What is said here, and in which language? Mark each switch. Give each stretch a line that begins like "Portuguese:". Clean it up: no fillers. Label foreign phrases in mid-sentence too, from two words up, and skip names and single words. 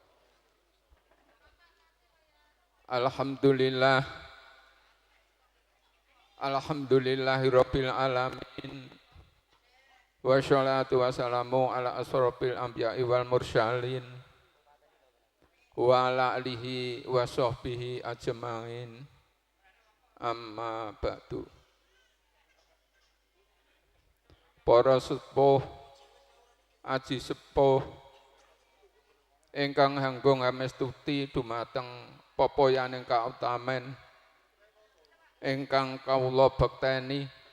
Arabic: الحمد لله، الحمد لله رب العالمين. والصلاة والسلام على أشرف الأنبياء والمرسلين وعلى آله وصحبه أجمعين. أما بعد.
Javanese: Para sepuh, aji sepuh ingkang hanggo ngamestuti dumateng popoyaning kautamen ingkang kawula bekteni